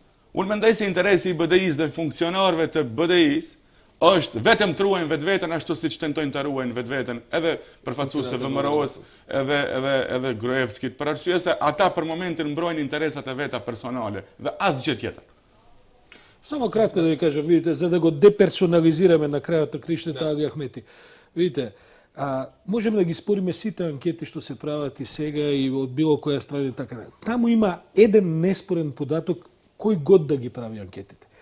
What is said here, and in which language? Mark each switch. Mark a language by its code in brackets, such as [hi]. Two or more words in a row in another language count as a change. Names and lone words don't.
[sq] Unë mendoj se interesi i BDI-s dhe funksionarëve të BDI-s është vetëm të ruajnë vetveten ashtu siç tentojnë ta ruajnë vetveten edhe përfaqësues të VMRO-s, edhe Gruevskit, për arsye se ata për momentin mbrojnë interesat e veta personale dhe asgjë tjetër. [mk] Само кратко да ви кажам, видите, за да го деперсонализираме на крајот на криштата Али Ахмети. Видите, можеме да ги спориме сите анкети што се прават и сега и од било која страна и така. Таму има еден неспорен податок кој год да ги прави анкетите.